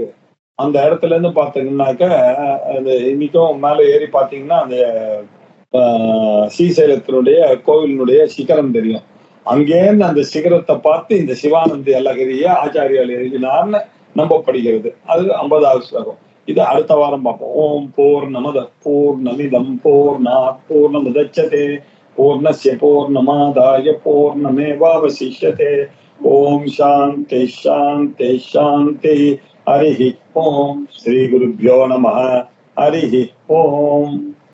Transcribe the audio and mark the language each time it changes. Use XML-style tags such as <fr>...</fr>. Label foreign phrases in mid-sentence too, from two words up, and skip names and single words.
<ta>அந்த இடத்துல இருந்து பாத்தீங்கன்னாக்க அந்த இன்னைக்கும் மேல ஏறி பாத்தீங்கன்னா அந்த ஸ்ரீசைலத்தினுடைய கோவிலினுடைய சிகரம் தெரியும். அங்கேருந்து அந்த சிகரத்தை பார்த்து இந்த சிவானந்தி அல்லகிரிய ஆச்சாரியால் எழுதினார்னு நம்பப்படுகிறது. அது 50வது ஸ்லோகம். இது அடுத்த வாரம் பார்ப்போம்.</ta> <sa>ओम् पूर्णमदः पूर्णमिदम् पूर्णात् पूर्णमुदच्यते पूर्णस्य पूर्णमादाय पूर्णमेवावशिष्यते. ओम् शान्तिः शान्तिः शान्तिः. हरिः ओम्। श्री गुरुभ्यो नमः. हरिः ओम्.</sa>